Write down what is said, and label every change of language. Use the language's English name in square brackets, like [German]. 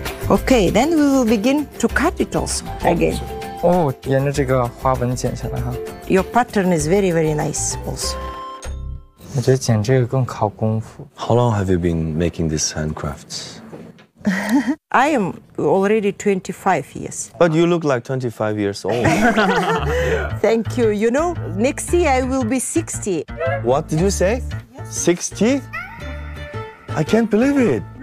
[English] Okay, then we will begin to cut it also again. [Chinese] Oh, 沿着这个花纹剪下来哈。 [English] Your pattern is very, very nice also. [Chinese] 我觉得剪这个更考功夫。 [English] How long have you been making these handcrafts? I am already 25 years. But you look like 25 years old. Thank you. You know, next year I will be 60. What did you say? 60? I can't believe it.